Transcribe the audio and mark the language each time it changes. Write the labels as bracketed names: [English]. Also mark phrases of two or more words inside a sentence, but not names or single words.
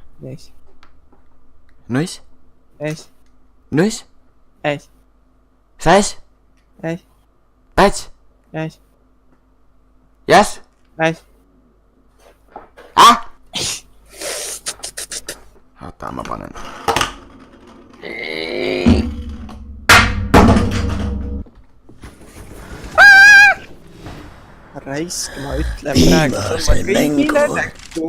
[Estonian] Nice. Nuss? Nice. Nuss? Nice. Sass? Nice. Pats? Nice. Yes? Nice. Oota, ma panen. Raisk, ma ütlen praegu sulle kõigile näkku.